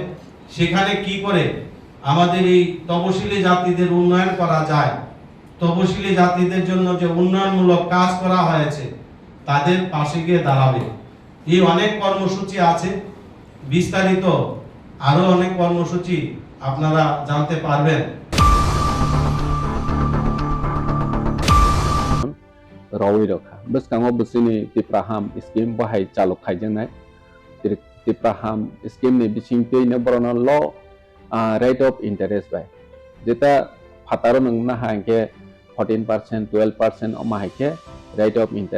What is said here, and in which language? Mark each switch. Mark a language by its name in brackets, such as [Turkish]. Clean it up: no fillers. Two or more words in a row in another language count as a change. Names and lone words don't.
[Bangla] সেখানে কি করে আমাদের এই তপশিলি জাতিদের উন্নয়ন করা যায়, তপশিলি জাতিদের জন্য যে উন্নয়নমূলক কাজ করা হয়েছে তাদের পাশে গিয়ে দাঁড়াবে। এই অনেক কর্মসূচি আছে, বিস্তারিত আরো অনেক কর্মসূচি আপনারা জানতে পারবেন। [Kok Borok] Rawi rokha beskango besini tipraham skim bahai chalok khaijenai tipraham skim ni bisingtei ne borona [English] law rate of interest [Kok Borok] bai jeta phataro nangna hangke 14% 12% oma haike [English] rate of interest